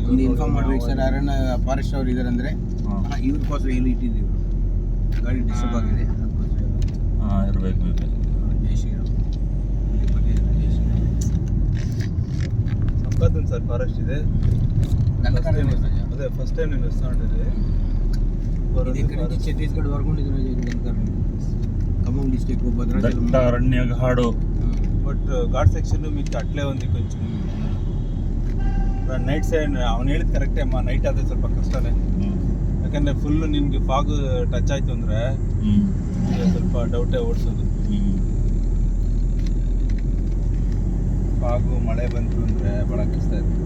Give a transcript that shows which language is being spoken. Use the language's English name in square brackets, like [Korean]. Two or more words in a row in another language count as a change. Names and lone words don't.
[Kannada] ಒಂದು ಇನ್ಫಾರ್ಮ್ ಮಾಡ್ಬೇಕು ಸರ್ ಯಾರನ್ನ ಫಾರೆಸ್ಟ್ ಅವ್ರು ಇದ್ದಾರೆ ಅಂದರೆ ಇವ್ರಿಗೋಸ್ಕರ ಎಲ್ಲಿ ಇಟ್ಟಿದ್ದೀವಿ ಗಾಡಿ ಡಿಸ್ಟರ್ಬ್ ಆಗಿದೆ ಹಾಂ ಇರ್ಬೇಕು ಬೇಕು ಜೈ ಶ್ರೀರಾಮ್ ಸಂಪಾದನ್ ಸರ್ ಫಾರೆಸ್ಟ್ ಇದೆ ಅದೇ [English] first time [Telugu] నేను వస్తాండేది ఇక్కడ నుంచి ఛత్తీస్గఢ్ వరకు ఉంటుంది ఖమ్మం డిస్ట్రిక్ట్ భద్రాచలం [Kannada] ದಟ್ಟ ಅರಣ್ಯ ಹಾಡು [English] but ghat section [Kannada] మీకు ಅಟ್ಲೇ [Telugu] ఉంది కొంచెం [English] night side [Kannada] ಅವ್ನು ಹೇಳಿದ್ ಕರೆಕ್ಟೇ ಅಮ್ಮ ನೈಟ್ ಆದರೆ ಸ್ವಲ್ಪ ಕಷ್ಟನೇ ಯಾಕಂದರೆ ಫುಲ್ಲು ನಿಮಗೆ [English] fog touch [Kannada] ಆಯಿತು ಅಂದರೆ ಸ್ವಲ್ಪ ಡೌಟೇ ಓಡಿಸೋದು ಫಾಗು ಮಳೆ ಬಂತು ಅಂದರೆ ಭಾಳ ಕಷ್ಟ ಇರುತ್ತೆ